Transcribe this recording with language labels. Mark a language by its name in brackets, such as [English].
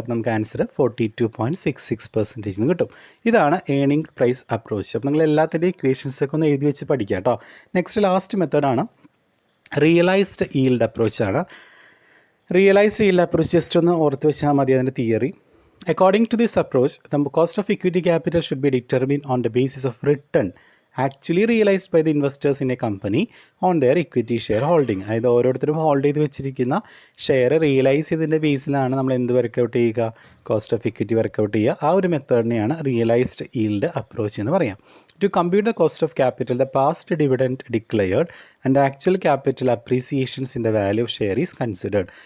[Malayalam] അപ്പോൾ നമുക്ക് ആൻസർ 42.66% എന്ന് കിട്ടും. ഇതാണ് ഏണിംഗ് പ്രൈസ് അപ്രോച്ച്. അപ്പോൾ നിങ്ങൾ എല്ലാത്തിൻ്റെയും ഇക്വേഷൻസൊക്കെ ഒന്ന് എഴുതി വെച്ച് പഠിക്കുക കേട്ടോ. നെക്സ്റ്റ് ലാസ്റ്റ് മെത്തേഡാണ് realised yield അപ്രോച്ചാണ്. Realised yield approach just ഒന്ന് ഓർത്ത് വെച്ചാൽ മതി അതിൻ്റെ theory. [English] According to this approach, the cost of equity capital should be determined on the basis of return actually realized by the investors in a company on their equity share holding. [Malayalam] അതായത് ഓരോരുത്തരും hold ചെയ്ത് വെച്ചിരിക്കുന്ന share realise ചെയ്തതിൻ്റെ ബേസിലാണ് നമ്മൾ എന്ത് workout ചെയ്യുക, cost of equity workout ചെയ്യുക. ആ ഒരു മെത്തേഡിനെയാണ് റിയലൈസ്ഡ് ഈൽഡ് അപ്രോച്ച് എന്ന് പറയാം. [English] To compute the cost of capital, the past dividend declared and actual capital appreciations in the value of share is considered.